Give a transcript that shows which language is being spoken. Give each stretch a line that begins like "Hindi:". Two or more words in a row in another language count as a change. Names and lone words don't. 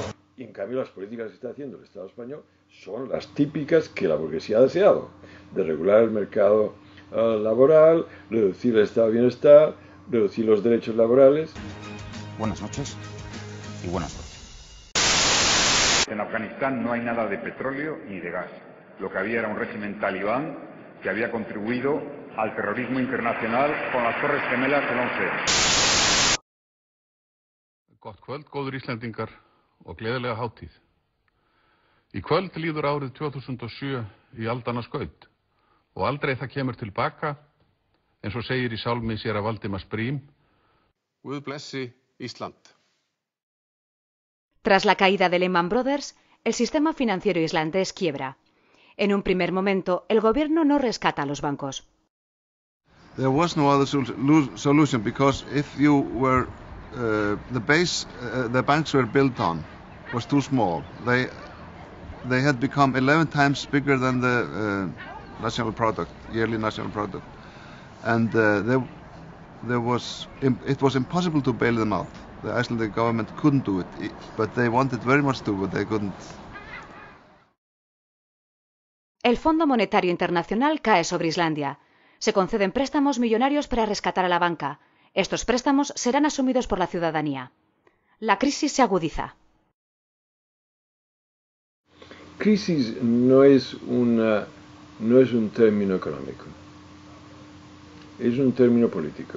Spanish: Y en cambio las políticas que está haciendo el Estado español son las típicas que la burguesía ha deseado, de regular el mercado laboral, reducir el estado de bienestar, reducir los derechos laborales. Buenas noches y buenas noches. En Afganistán no hay nada de petróleo ni de gas. Lo que había era un régimen talibán que había contribuido al terrorismo internacional con las Torres Gemelas del 11.
Icelandic: Gott kvöld, góður Íslendingar og gleðilega hátíð. Í kvöld líður árið 2007 í aldanna skaut og aldrei það kemur tilbaka, eins og segir í sálmi séra Valdimars Brím. Guð blessi Ísland.
Spanish: Tras la caída de Lehman Brothers, el sistema financiero islandés quiebra. En un primer momento, el gobierno no rescata a los bancos.
English: There was no other solution because if you were the base the banks were built on was too small. They had become 11 times bigger than the national product, yearly national product, and it was impossible to bail them out. The Icelandic government couldn't do it, but they wanted very much to, but they couldn't.
Spanish: El Fondo Monetario Internacional cae sobre Islandia. Se conceden préstamos millonarios para rescatar a la banca. Estos préstamos serán asumidos por la ciudadanía. La crisis se agudiza. Crisis no es un término económico, es un término político.